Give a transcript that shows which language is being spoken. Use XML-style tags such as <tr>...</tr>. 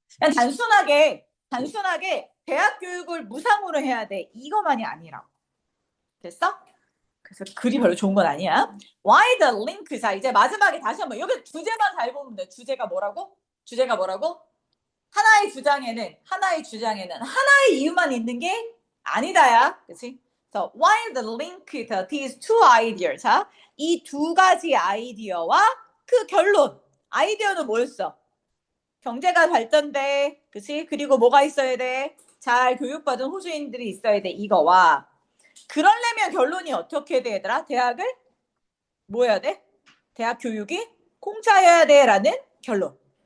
<ko>그냥 단순하게 대학 교육을 무상으로 해야 돼 이거만이 아니라고. 됐어? 그래서 글이 별로 좋은 건 아니야.</ko> <en>Why the link?</en> <ko>자 이제 마지막에 다시 한번 여기 주제만 잘 보면 돼. 주제가 뭐라고? 하나의 주장에는 하나의 이유만 있는 게 아니다야. 그치?</ko> <en>So, why the link to these two ideas?</en> <ko>자, 이 두 가지 아이디어와 그 결론. 아이디어는 뭐였어? 경제가 발전돼. 그치? 그리고 뭐가 있어야 돼? 잘 교육받은 호주인들이 있어야 돼. 이거와. 그러려면 결론이 어떻게 돼, 얘들아? 대학을 뭐 해야 돼? 대학 교육이 공짜여야 돼. 라는 결론.</ko>